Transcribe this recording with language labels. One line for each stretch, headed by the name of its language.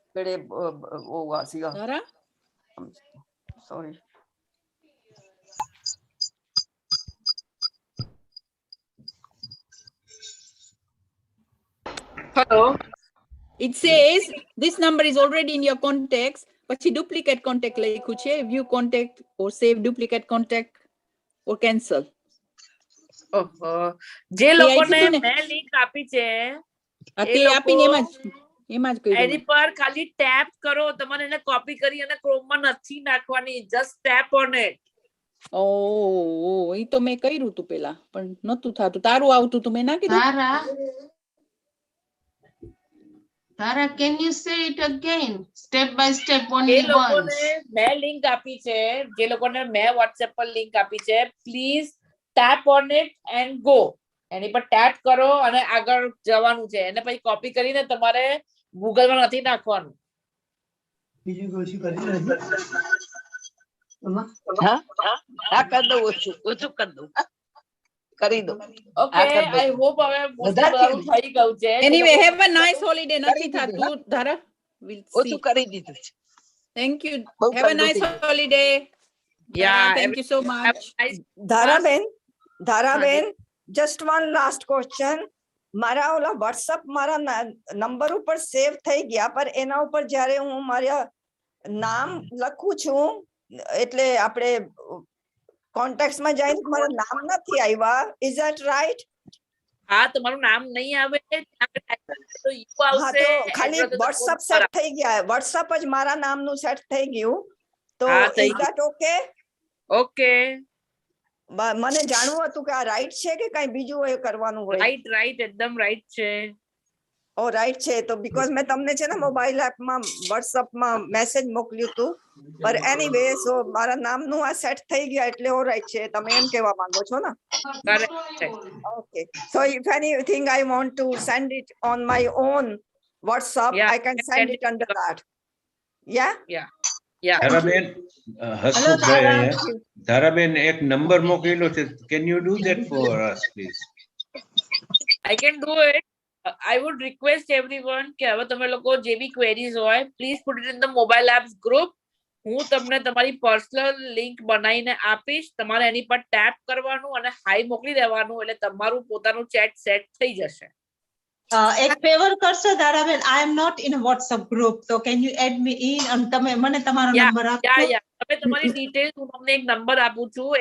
English: Dhara? Sorry. Hello. It says this number is already in your contacts.
Gujarati: પછી duplicate contact લખ્યું છે.
English: View contact or save duplicate contact or cancel.
Gujarati: જે લોકોને મેં link આપી છે તે આપીને એમાં જ કર્યું. એની પર ખાલી ટેપ કરો. તમારે એને કોપી કરી અને ક્રોમમાં નથી નાખવાની.
English: Just tap on it.
Gujarati: ઓ એ તો મેં કર્યું હતું પેલા પણ નતું થાતું. તારું આવતું તો મેં ના કીધું.
English: Tara, can you say it again? Step by step, only once.
Gujarati: મેં લિંક આપી છે. જે લોકોને મેં WhatsApp પર લિંક આપી છે,
English: Please tap on it and go.
Gujarati: એની પર ટેપ કરો અને આગળ જવાનું છે. એને પછી કોપી કરીને તમારે ગૂગલમાં નથી નાખવાનું. હા કર દઉં. ઓછું કર દઉં. કરી દો.
English: okay, I hope
Gujarati: હવે બધું થઈ ગયું છે.
English: Anyway, have a nice holiday.
Gujarati: નથી થાતું ધારા.
English: We'll see.
Gujarati: ઓછું કરી દીધું છે.
English: Thank you. Have a nice holiday. Yeah, thank you so much. Dharaben, just one last question.
Gujarati: મારા ઓલા WhatsApp મારા નંબર ઉપર સેવ થઈ ગયા પર એના ઉપર જ્યારે હું મારા નામ લખું છું એટલે આપણે કોન્ટેક્ટ્સ માં જઈને મારું નામ નથી આવ્યા.
English: Is that right?
Gujarati: હા, તમારું નામ નહીં આવે તો ઈકો આવશે. ખાલી WhatsApp સેટ થઈ ગયા. WhatsApp જ મારા નામનું સેટ થઈ ગયું.
English: તો is that okay? Okay.
Gujarati: મને જાણવું હતું કે આ રાઈટ છે કે કઈ બીજું એ કરવાનું હોય. રાઈટ એકદમ રાઈટ છે. ઓ રાઈટ છે તો બીકોઝ મેં તમને છે ને મોબાઈલ એપમાં WhatsAppમાં મેસેજ મોકલ્યું હતું પર એનીવે સો મારા નામનું આ સેટ થઈ ગયા એટલે ઓ રાઈટ છે. તમે એમ કહેવા માંગો છો ને? Okay.
English: So if anything I want to send it on my own WhatsApp, I can send it under that. Yeah? Yeah.
Gujarati: Dharaben, એક નંબર મોકલેલો છે.
English: Can you do that for us, please? I can do it. I would request everyone
Gujarati: કે હવે તમે લોકો જે બી
English: queries હોય, please put it in the mobile apps group.
Gujarati: હું તમને તમારી પર્સનલ લિંક બનાવીને આપીશ. તમારે એની પર ટેપ કરવાનું અને હાઈ મોકલી દેવાનું એટલે તમારું પોતાનું ચેટ સેટ થઈ જશે. એક ફેવર કરશો Dharaben,
English: I am not in a WhatsApp group, so can you add me in?
Gujarati: અને તમે મને તમારો નંબર આપો. તમે તમારી ડિટેલ્સ હું તમને એક નંબર આપું છું.